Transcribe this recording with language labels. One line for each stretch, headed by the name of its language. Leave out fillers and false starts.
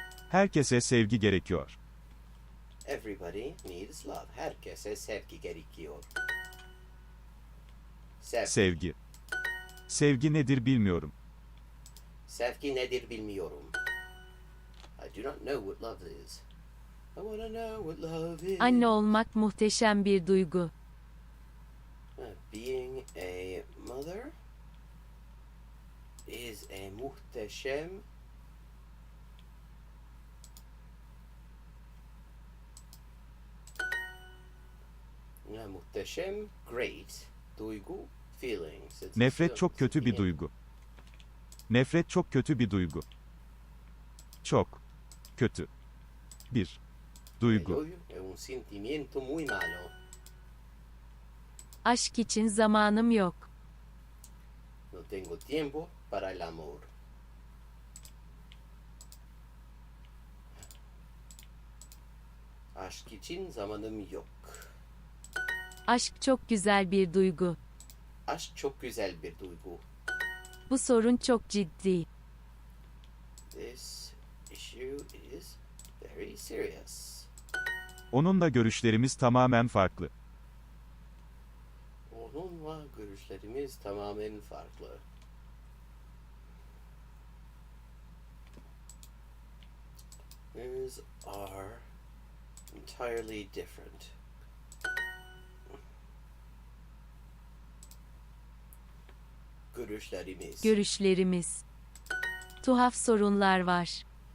Turkish: Herkese sevgi gerekiyor.
English: Everybody needs love.
Turkish: Herkese sevgi gerekiyor. Sevgi. Sevgi nedir bilmiyorum. Sevgi nedir bilmiyorum.
English: I do not know what love is. I wanna know what love is.
Turkish: Anne olmak muhteşem bir duygu.
English: Being a mother is a
Turkish: muhteşem muhteşem,
English: great duygu, feelings.
Turkish: Nefret çok kötü bir duygu. Nefret çok kötü bir duygu. Çok kötü bir duygu.
Spanish: El odio es un sentimiento muy malo.
Turkish: Aşk için zamanım yok.
Spanish: No tengo tiempo para el amor.
Turkish: Aşk için zamanım yok. Aşk çok güzel bir duygu. Aşk çok güzel bir duygu. Bu sorun çok ciddi.
English: This issue is very serious.
Turkish: Onunla görüşlerimiz tamamen farklı. Onunla görüşlerimiz tamamen farklı.
English: These are entirely different.
Turkish: Görüşlerimiz. Görüşlerimiz. Tuhaf sorunlar var.